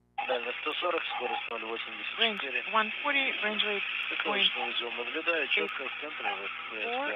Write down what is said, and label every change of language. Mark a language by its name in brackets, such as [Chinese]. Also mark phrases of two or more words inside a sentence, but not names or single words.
[Russian] Дальность 140, скорость 0,84. [English] Range 140, range rate [Russian] Точно узел наблюдаю, четко в центре ВСП.